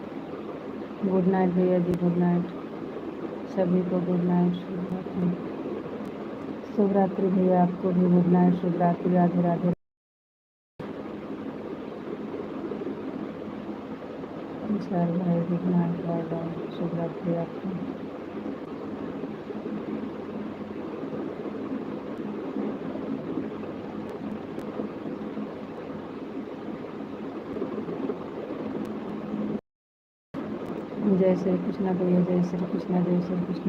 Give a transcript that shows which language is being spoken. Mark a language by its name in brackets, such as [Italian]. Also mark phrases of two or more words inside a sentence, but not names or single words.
[English] good night [Hindi] भैया जी, [English] good night [Hindi] सभी को, [English] good night, [Hindi] शुभ रात्रि। शुभ रात्रि भैया, आपको भी [English] good night, [Hindi] शुभ रात्रि, राधे राधे। विशाल भाई [English] good night, bye bye, [Hindi] शुभ रात्रि आपको। जय श्री कृष्णा भैया, जय श्री कृष्णा, जय श्री कृष्णा।